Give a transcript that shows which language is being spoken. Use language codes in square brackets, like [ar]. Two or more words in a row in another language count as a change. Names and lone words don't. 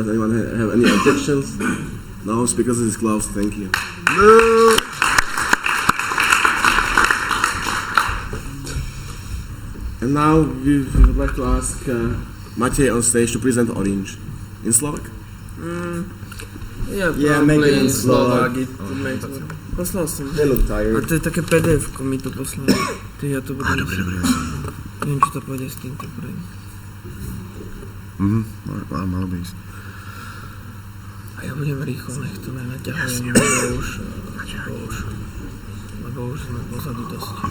[en] Does anyone have any objections? No, speakers list is closed, thank you. And now we would like to ask Maciej on stage to present Orange. In Slovak? Yeah, make it in Slovak. [sk] Poslal som. [en] They look tired. [sk] A to je také PDF-ko mi to poslali. Ja to budem... Neviem, či to pôjde s týmto prvým. Malo by ísť. A ja budem rýchlo, nech to nenaťahujem, lebo už sme pozadu dosť.